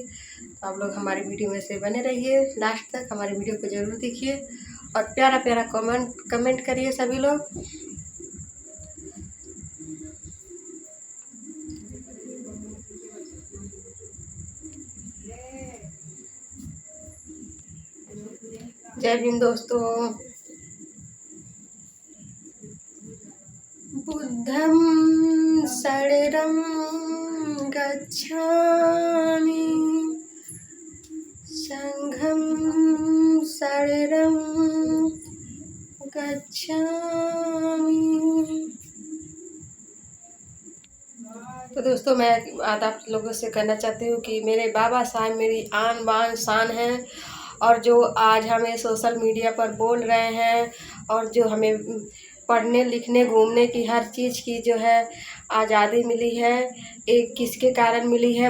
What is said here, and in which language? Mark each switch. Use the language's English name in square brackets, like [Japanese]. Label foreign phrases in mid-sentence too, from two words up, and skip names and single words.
[Hindi] तो आप लोग हमारी वीडियो में से बने रहिए, लास्ट तक हमारी वीडियो को ज़रूर देखिए और प्यारा प्यारा कमेंट करिए सभी लोग। जय भीम दोस्तों। [Pali] बुद्धं शरणं गच्छामि, संघं शरणं गच्छामि। [Hindi] तो दोस्तों मैं आप लोगों से कहना चाहती हूँ कि मेरे बाबा साहब मेरी आन बान शान हैं, और जो आज हमें [English] social media [Hindi] पर बोल रहे हैं और जो हमें पढ़ने लिखने घूमने की हर चीज़ की जो है आज़ादी मिली है, एक किसके कारण मिली है?